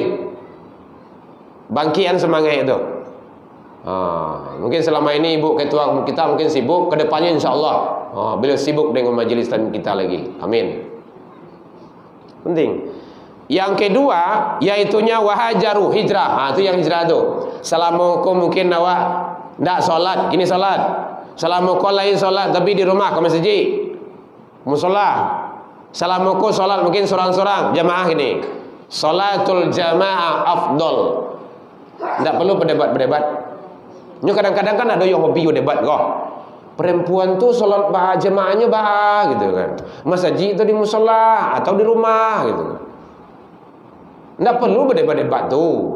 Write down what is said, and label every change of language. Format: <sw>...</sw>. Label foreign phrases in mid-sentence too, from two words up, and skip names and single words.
<id>Bangkian semangat itu. Mungkin selama ini ibu ketua kita mungkin sibuk. Kedepannya insya Allah beliau sibuk dengan majelis kita lagi. Amin. Penting. Yang kedua, yaitunya wahajaru, hijrah. Itu yang hijrah tu.</id> <min>Selama kau mungkin awak ndak solat, kini solat. Selama kau lain solat tapi di rumah ke masjid, musola. Selama kau solat mungkin sorang-sorang, jamaah ini.</min> <ar>Salatul jamaah afdol.</ar> <id>Ndak perlu berdebat-berdebat. Nyo kadang-kadang kan ada yang hobi debat kok. Perempuan tuh sholat jemaahnya gitu kan. Masjid itu di musola atau di rumah gitu. Nggak perlu berdebat-debat tuh.</id>